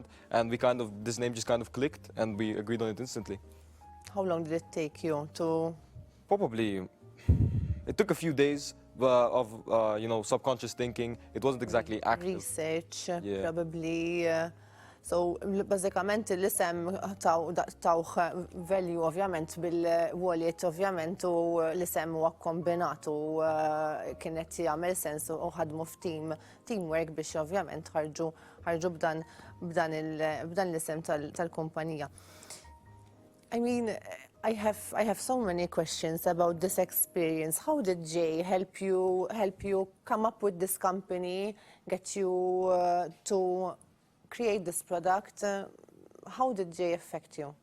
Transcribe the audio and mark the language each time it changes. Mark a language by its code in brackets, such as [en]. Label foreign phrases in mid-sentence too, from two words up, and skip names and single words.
[en] And this name just kind of clicked and we agreed on it instantly. How long did it take you to? Probably, it took a few days of subconscious thinking. It wasn't exactly active. Research, Yeah. probably. So, [mt] bażikament l-isem tawħ value ovvjament bil-wallet ovvjament u l-isem huwa kombinat u kienet jagħmel sens u ħadmu f'teamwork biex ovvjament ħarġu b'dan l-isem tal-kumpanija. [en] I mean, I have so many questions about this experience. How did JAYE help you come up with this company, get you to create this product? How did JAYE affect you?